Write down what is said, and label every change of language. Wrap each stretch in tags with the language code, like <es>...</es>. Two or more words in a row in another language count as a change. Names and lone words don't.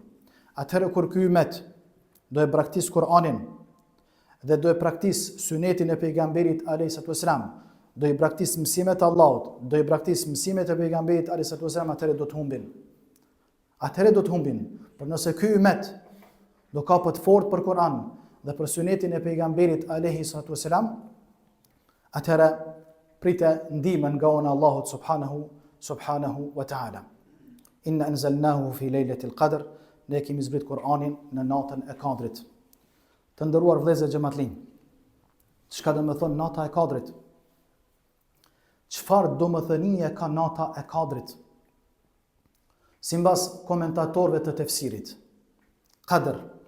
<sq>Atëherë kur ky ummet do e praktis Kur'anin dhe do e praktis sunetin e pejgamberit</sq> <ar>عليه الصلاة والسلام,</ar> <sq>do i praktis mësimet e Allahut, do i praktis mësimet e pejgamberit</sq> <ar>عليه الصلاة والسلام,</ar> <sq>atëherë do të humbin. Atëherë do të humbin. Por nëse ky ummet do kapet fort për Kur'an dhe për sunetin e pejgamberit</sq> <ar>عليه الصلاة والسلام,</ar> <sq>atëherë prite ndihmën nga ona Allahut</sq> <ar>سبحانه وتعالى. إنا أنزلناه في ليلة القدر,</ar> <sq>ne kemi zbrit Kur'anin në natën e kadrit. Të nderuar vëllezër xhamatllin, çka do të thonë nata e kadrit? çfarë domethënie ka nata e Kadrit? Simbas komentatorëve të tefsirit, Qadr.</sq>